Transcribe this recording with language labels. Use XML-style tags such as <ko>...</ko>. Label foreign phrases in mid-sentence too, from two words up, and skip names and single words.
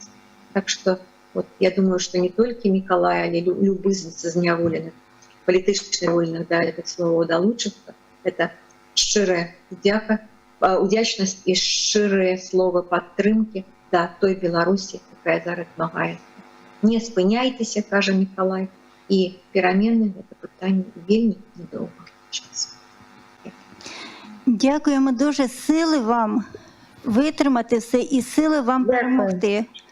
<be>Так што вот, я думаю, што не толькі Мікалай, але любы з зняволеных, палітычна вольных да гэтых словаў далучыцца. Это шчырая удзячнасць і шчырыя словы падтрымкі да той Беларусі, якая зараз змагаецца. Не спыняйцеся, кажа Мікалай, і перамены гэта пытанне вельмі недоўга часу.</be> <uk>Дякуємо дуже, сили вам витримати все і сили вам перемогти.</uk>